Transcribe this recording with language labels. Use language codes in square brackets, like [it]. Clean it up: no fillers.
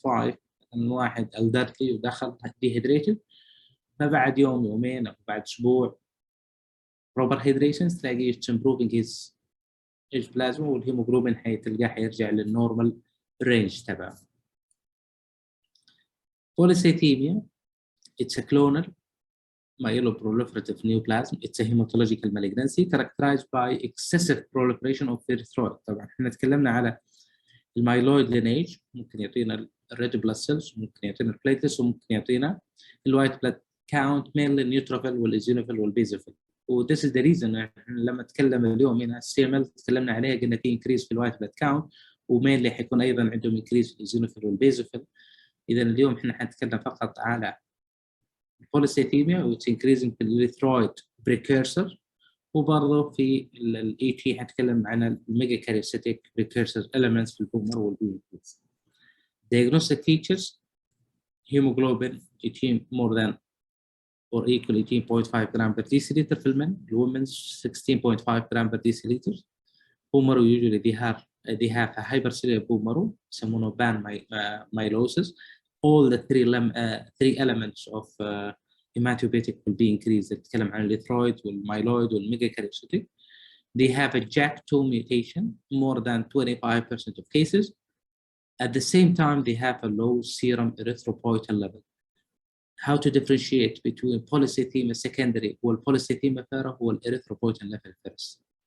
[ar] 16.5 من واحد elderly ودخل dehydrated، فبعد يوم يومين أو بعد أسبوع [en] proper hydration [ar] تلاقيه [en] improving his plasma [ar] والهيموجلوبين تلقاه حيرجع للنورمال رينج تبعه. [en] Polycythemia, it's a clonal myeloproliferative neoplasm. It's a hematological malignancy characterized by excessive proliferation of erythroid. [ar] طبعا احنا تكلمنا على المايلويد lineage، ممكن يعطينا الريد بلاد سيلز، ممكن يعطينا البليتلس، وممكن يعطينا الوايت بلاد كاونت [en] mainly [ar] النيوتروفيل والايزينوفيل والبيزوفيل. و [en] this is the reason [ar] لما نتكلم اليوم هنا CML تكلمنا عليها قلنا في increase في الوايت بلاد كاونت، ومينلي حيكون ايضا عندهم increase في الايزينوفيل والبيزوفيل. اذا اليوم احنا حنتكلم فقط على polycythemia [en] which increasing [ar] في الإريثرويد precursor، وبرضه في الاي تي حنتكلم عن الميجا كاريوسيتيك [en] precursor elements [ar] في البومر والبيوتيز. [en] Diagnostic features: hemoglobin 18 more than or equal 18.5 gram per deciliter [ar] في المن، الwomen's [en] 16.5 gram per deciliter. Bone marrow usually they have a hypercellular bone marrow [ar] يسمونه [en] pan-mylosis. All the three elements of hematopoietic will be increased. [ar] نتكلم عن الإريثرويد والمايلويد والميجاكاريوسيتيك. [en] They have a JAK2 mutation more than 25% of cases. At the same time, they have a low serum erythropoietin level. How to differentiate between polycythemia secondary والpolycythemia vera [ar] هو [en] erythropoietin level first.